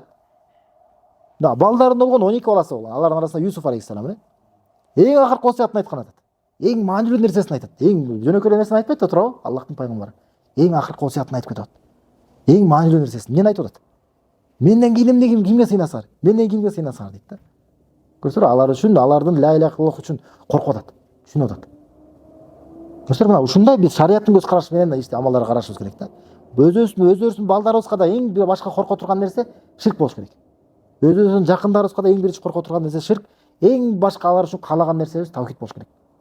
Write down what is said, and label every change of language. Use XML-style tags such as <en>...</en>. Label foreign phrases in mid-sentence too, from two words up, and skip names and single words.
<ky>Да, балдарында болгон 12 баласы болгон. Алардын арасында Юсуф алейхиссалам, эң акыркы васиятын айткан атат. Эң маанилүү нерсесин айтат. Эң жөнөкөй нерсени айтпайт да туурабы? Аллахтын пайгамбары. Эң акыркы васиятын айтып кетет. Эң маанилүү нерсесин эмнени айтып атат? Менден кийин эмне кимге сыйынасыңар? Менден кимге сыйынасыңар дейт да. Көрсөңөр, алар үчүн, алардын</ky> <ar>لا إله إلا الله</ar> <ky>үчүн коркуп атат. Түшүнүп атат. Көрсөңөр, мына ушундай биз шариаттын көз карашы менен амалдарга карашыбыз керек да. Өзүбүздүн балдарыбызга да эң бир башка корко турган нерсе ширк болуш керек. Өзүбүздүн жакындарыбызга да эң биринчи корко турган нерсе ширк. Эң башка алар үчүн каалаган нерсебиз тавхид болуш керек.</ky>